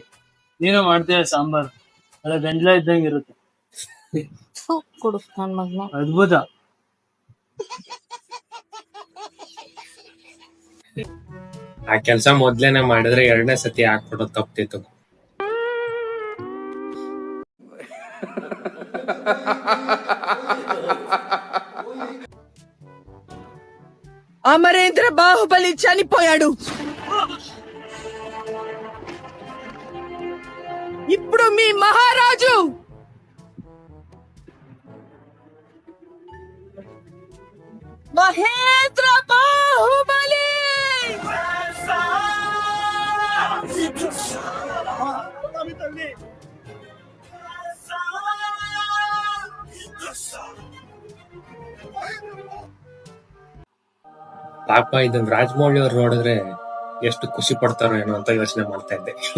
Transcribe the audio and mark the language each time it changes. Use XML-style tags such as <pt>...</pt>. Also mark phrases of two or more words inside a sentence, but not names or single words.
<kn>ನೀನು ಮಾಡ್ತೀಯ ಸಾಂಬಾರ್, ಅಲ್ಲ ಗಂಜಲ ಇದ್ದಂಗೆ ಇರುತ್ತೆ. ಕೊಡು ನನ್ ಮಗ್ನ. ಅದ್ಭುತ. ಆ ಕೆಲ್ಸ ಮೊದ್ಲೇನೆ ಮಾಡಿದ್ರೆ 2ನೇ ಸತಿ ಹಾಕ್ಬಿಡೋದು ತಪ್ತಿತ್ತು.</kn> <te>అమరేంద్ర బాహుబలి చనిపోయాడు. ఇప్పుడు మీ మహారాజు మహేంద్ర బాహుబలి.</te> <kn>ಪಾಪ ಇದನ್ ರಾಜಮೌಳಿ ಅವ್ರು ನೋಡಿದ್ರೆ ಎಷ್ಟು ಖುಷಿ ಪಡ್ತಾರೋ ಏನೋ ಅಂತ ಯೋಚನೆ ಮಾಡ್ತಾ ಇದ್ದೆ.</kn>